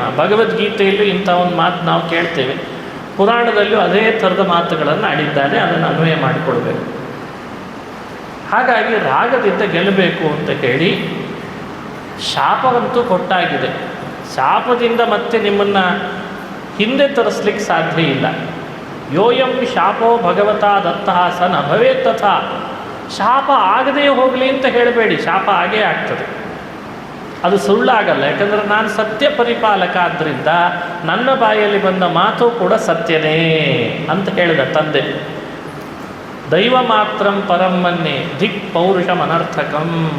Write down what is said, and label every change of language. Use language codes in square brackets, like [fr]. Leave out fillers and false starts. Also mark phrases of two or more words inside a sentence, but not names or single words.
[kn] ಭಗವದ್ಗೀತೆಯಲ್ಲಿ ಇಂಥ ಒಂದು ಮಾತು ನಾವು ಕೇಳ್ತೇವೆ. ಪುರಾಣದಲ್ಲೂ ಅದೇ ಥರದ ಮಾತುಗಳನ್ನು ಆಡಿದ್ದಾನೆ. ಅದನ್ನು ಅನ್ವಯ ಮಾಡಿಕೊಳ್ಬೇಕು. ಹಾಗಾಗಿ ರಾಗದಿಂದ ಗೆಲ್ಲಬೇಕು ಅಂತ ಹೇಳಿ ಶಾಪವಂತೂ ಕೊಟ್ಟಾಗಿದೆ. ಶಾಪದಿಂದ ಮತ್ತೆ ನಿಮ್ಮನ್ನು ಹಿಂದೆ ತರಿಸ್ಲಿಕ್ಕೆ ಸಾಧ್ಯ ಇಲ್ಲ. [sa] ಯೋಯಂ ಶಾಪೋ ಭಗವತಾ ದತ್ತಃ ಸ ನ ಭವೇತ್ ತಥಾ. [kn] ಶಾಪ ಆಗದೇ ಹೋಗಲಿ ಅಂತ ಹೇಳಬೇಡಿ, ಶಾಪ ಆಗೇ ಆಗ್ತದೆ. ಅದು ಸುಳ್ಳಾಗಲ್ಲ. ಯಾಕಂದರೆ ನಾನು ಸತ್ಯ ಪರಿಪಾಲಕ ಆದ್ದರಿಂದ ನನ್ನ ಬಾಯಲ್ಲಿ ಬಂದ ಮಾತು ಕೂಡ ಸತ್ಯನೇ ಅಂತ ಹೇಳಿದ ತಂದೆ. [sa] ದೈವ ಮಾತ್ರಂ ಪರಂ ಮನ್ಯೆ ದಿಕ್ ಪೌರುಷಂ ಅನರ್ಥಕಂ.